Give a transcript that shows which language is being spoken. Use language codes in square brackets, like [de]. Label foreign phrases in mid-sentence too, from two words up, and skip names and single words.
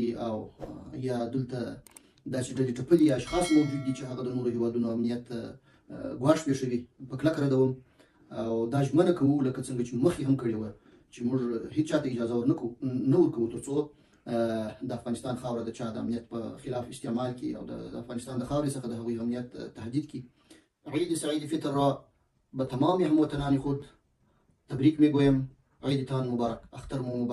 [ps] او یا دلته داسې ډلې ټپلې اشخاص موجود دي چې هغه د نورو هېوادونو امنیت ګواښ پېښوي، په کلکه ردوم او دا ژمنه کوو لکه څنګه چې مخکې هم کړې وه چې موږ هېڅ چا ته اجازه نه ورکوو تر څو د افغانستان خاوره د چا د امنیت په خلاف استعمال کړي او د افغانستان د خاورې څخه د هغوی امنیت تهدید کړي. [fa] عید سعید فطر را به تمام هموطنان خود تبریک میگویم. عیدتان مبارک، [ps] اختر مو مبارک.